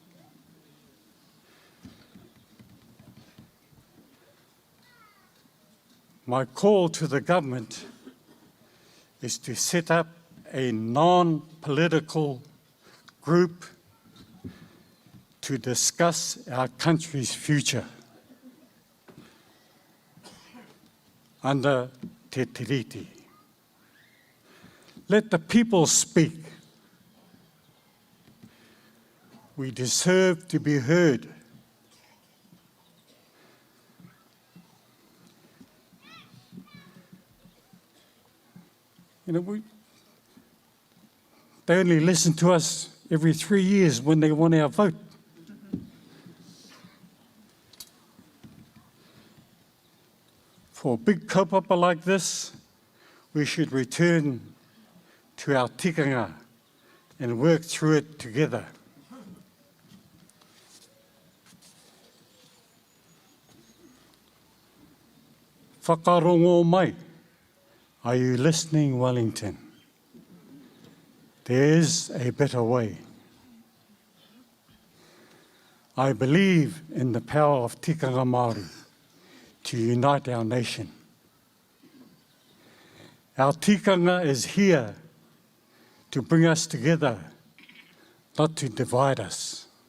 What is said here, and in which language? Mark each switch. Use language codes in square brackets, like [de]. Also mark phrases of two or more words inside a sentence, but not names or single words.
[en] My call to the government is to set up a non-political group to discuss our country's future under [mi] te tiriti. [en] Let the people speak. We deserve to be heard. You know, they only listen to us every 3 years when they want our vote. For a big kaupapa like this, we should return to our tikanga and work through it together. [mi] Whakarongo mai. [en] Are you listening, Wellington? There is a better way. I believe in the power of [mi] tikanga Māori [en] to unite our nation. Our tikanga is here to bring us together, not to divide us.